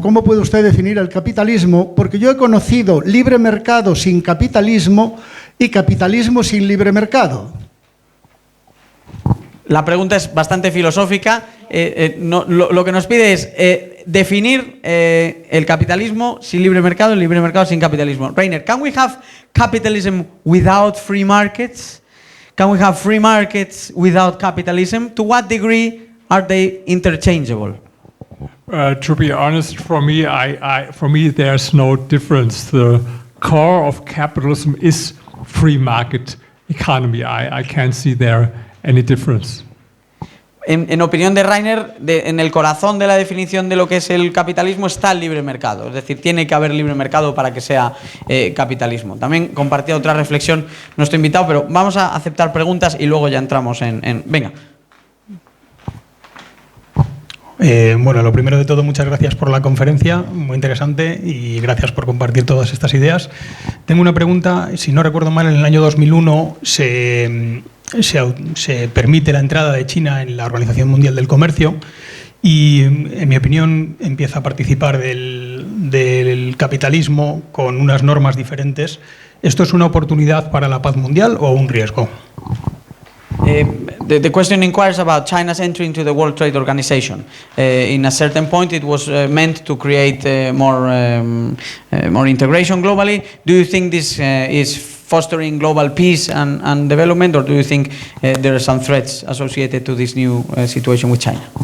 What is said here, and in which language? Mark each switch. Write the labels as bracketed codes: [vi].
[es] ¿Cómo puede usted definir el capitalismo? Porque yo he conocido libre mercado sin capitalismo y capitalismo sin libre mercado. La pregunta es bastante filosófica. Lo que nos pide es definir el capitalismo sin libre mercado, el libre mercado sin capitalismo. [en] Rainer, can we have capitalism without free markets? Can we have free markets without capitalism? To what degree are they interchangeable? To be honest, for me, there's no difference. The core of capitalism is free market economy. I can't see there any difference. [es] En opinión de Rainer, en el corazón de la definición de lo que es el capitalismo está el libre mercado. Es decir, tiene que haber libre mercado para que sea capitalismo. También compartía otra reflexión nuestro invitado, pero vamos a aceptar preguntas y luego ya entramos en... Venga. Bueno, lo primero de todo, muchas gracias por la conferencia, muy interesante, y gracias por compartir todas estas ideas. Tengo una pregunta. Si no recuerdo mal, en el año 2001 se permite la entrada de China en la Organización Mundial del Comercio y, en mi opinión, empieza a participar del capitalismo con unas normas diferentes. ¿Esto es una oportunidad para la paz mundial o un riesgo? [en] The question inquires about China's entry into the World Trade Organization. In a certain point, it was meant to create more integration globally. Do you think this is fostering global peace and development, or do you think there are some threats associated to this new situation with China?